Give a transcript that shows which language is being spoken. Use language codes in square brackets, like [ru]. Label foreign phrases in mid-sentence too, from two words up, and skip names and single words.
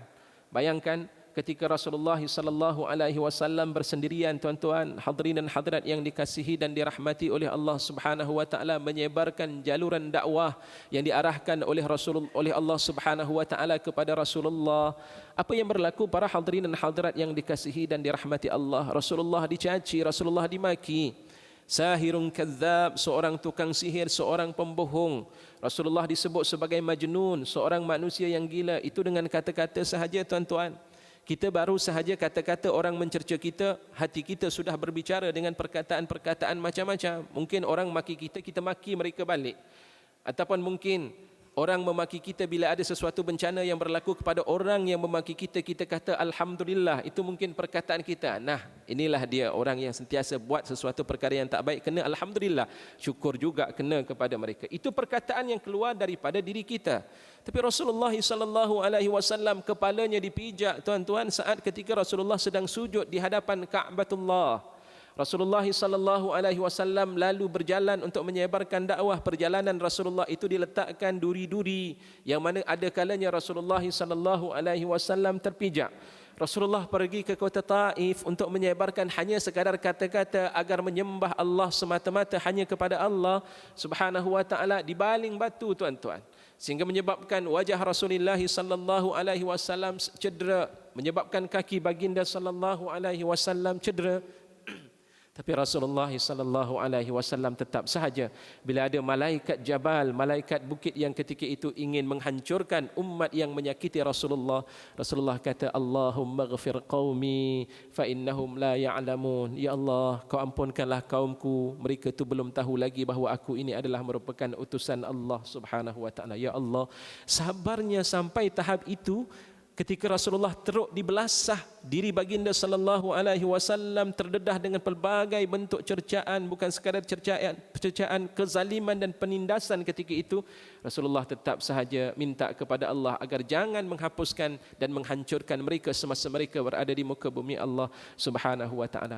[ms] Bayangkan ketika Rasulullah [ar] صلى الله عليه وسلم [ms] bersendirian, tuan-tuan, hadirin dan hadirat yang dikasihi dan dirahmati oleh Allah [ar] سبحانه وتعالى, [ms] menyebarkan jaluran dakwah yang diarahkan oleh Allah [ar] سبحانه وتعالى [ms] kepada Rasulullah. Apa yang berlaku para hadirin dan hadirat yang dikasihi dan dirahmati Allah? Rasulullah dicaci, Rasulullah dimaki. [ar] ساحر كذاب, [ms] seorang tukang sihir, seorang pembohong. Rasulullah disebut sebagai majnun, seorang manusia yang gila. Itu dengan kata-kata sahaja, tuan-tuan. Kita baru sahaja kata-kata orang mencerca kita, hati kita sudah berbicara dengan perkataan-perkataan macam-macam. Mungkin orang maki kita, kita maki mereka balik. Ataupun mungkin orang memaki kita bila ada sesuatu bencana yang berlaku kepada orang yang memaki kita, kita kata Alhamdulillah. Itu mungkin perkataan kita. Nah, inilah dia orang yang sentiasa buat sesuatu perkara yang tak baik, kena Alhamdulillah. Syukur juga kena kepada mereka. Itu perkataan yang keluar daripada diri kita. Tapi Rasulullah [ar] صلى الله عليه وسلم [ms] kepalanya dipijak, tuan-tuan, saat ketika Rasulullah sedang sujud di hadapan Ka'batullah. Rasulullah [ar] صلى الله عليه وسلم [ms] lalu berjalan untuk menyebarkan dakwah. Perjalanan Rasulullah itu diletakkan duri-duri yang mana ada kalanya Rasulullah [ar] صلى الله عليه وسلم [ms] terpijak. Rasulullah pergi ke kota Taif untuk menyebarkan hanya sekadar kata-kata agar menyembah Allah semata-mata hanya kepada Allah [ar] سبحانه وتعالى, [ms] dibaling batu tuan-tuan, sehingga menyebabkan wajah Rasulullah [ar] صلى الله عليه وسلم [ms] cedera, menyebabkan kaki baginda [ar] صلى الله عليه وسلم [ms] cedera. Tapi Rasulullah [ar] صلى الله عليه وسلم [ms] tetap sahaja bila ada malaikat jabal, malaikat bukit yang ketika itu ingin menghancurkan umat yang menyakiti Rasulullah, Rasulullah kata, [ar] اللهم اغفر لقومي فإنهم لا يعلمون. يا الله, [ms] kau ampunkanlah kaumku, mereka tu belum tahu lagi bahawa aku ini adalah merupakan utusan Allah [ar] سبحانه وتعالى. يا الله, [ms] sabarnya sampai tahap itu. Ketika Rasulullah teruk dibelasah, diri baginda [ar] صلى الله عليه وسلم [ms] terdedah dengan pelbagai bentuk cercaan, bukan sekadar cercaan kezaliman dan penindasan ketika itu, Rasulullah tetap sahaja minta kepada Allah agar jangan menghapuskan dan menghancurkan mereka semasa mereka berada di muka bumi Allah [ar] سبحانه وتعالى.